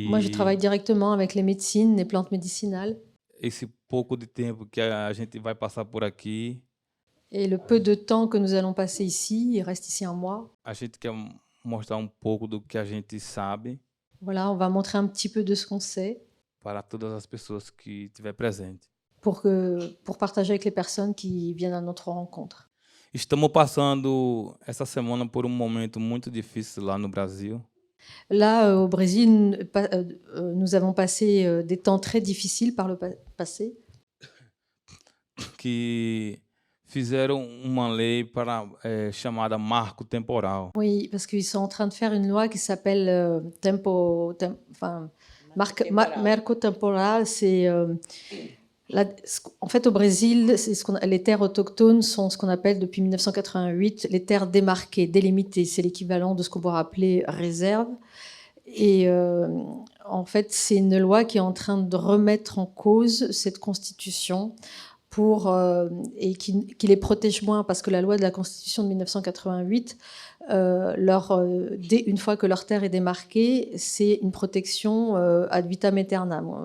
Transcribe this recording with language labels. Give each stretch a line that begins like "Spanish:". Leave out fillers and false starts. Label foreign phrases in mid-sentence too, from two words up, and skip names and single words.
French: Moi, je travaille directement avec les médecines, les plantes médicinales,
Portuguese: esse pouco de tempo que a gente vai passar por aqui,
French: et le peu de temps que nous allons passer ici, il reste ici un mois.
Portuguese: a gente quer mostrar pouco do que a gente sabe
French: Voilà, on va montrer un petit peu de ce qu'on sait
Portuguese: para todas as pessoas que estiver presente.
French: pour partager avec les personnes qui viennent à notre rencontre.
Portuguese: Estamos passando essa semana por momento muito difícil lá no Brasil.
French: Là, au Brésil, nous avons passé des temps très difficiles par le passé.
Portuguese: Que fizeram uma lei chamada marco temporal.
French: Oui, parce qu'ils sont en train de faire une loi qui s'appelle Marco Temporal. En fait, au Brésil, les terres autochtones sont ce qu'on appelle depuis 1988 les terres démarquées, délimitées. C'est l'équivalent de ce qu'on pourrait appeler réserve. Et en fait, c'est une loi qui est en train de remettre en cause cette constitution et qui les protège moins, parce que la loi de la Constitution de 1988, une fois que leur terre est démarquée, c'est une protection
Latin: ad vitam aeternam.